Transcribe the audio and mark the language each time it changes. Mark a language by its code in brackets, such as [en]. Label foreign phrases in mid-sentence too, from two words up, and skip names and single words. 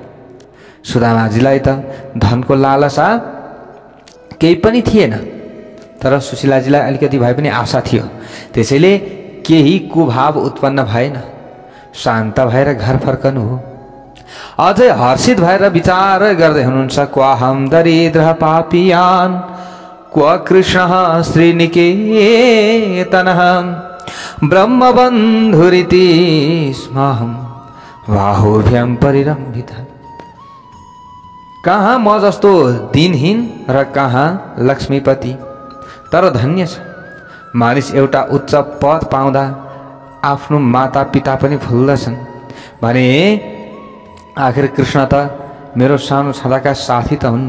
[ne] सुदामाजीलाई त धनको लालसा केही पनि थिएन, तर सुशीलाजीलाई अलिकति भए पनि आशा थियो। त्यसैले केही कुभाव उत्पन्न भएन, शान्त भएर घर फर्कनु हो। अझै हर्षित भएर विचार गर्दै हुनुहुन्छ, [sa] क्वाहम दरिद्र पापियान क्व कृष्ण श्रीनिकेतनः ब्रह्मबन्धुरिति स्महं बाहुभ्यां परिरम्भितः। [ne] कहाँ म जस्तो दिनहीन र कहाँ लक्ष्मीपति। तर धन्य छ मानिस एउटा उच्च पद पाउँदा आफ्नो माता पिता पनि भुल्दछन् भने आखिर कृष्ण त मेरो सानो छँदाका साथी त हुन् नि।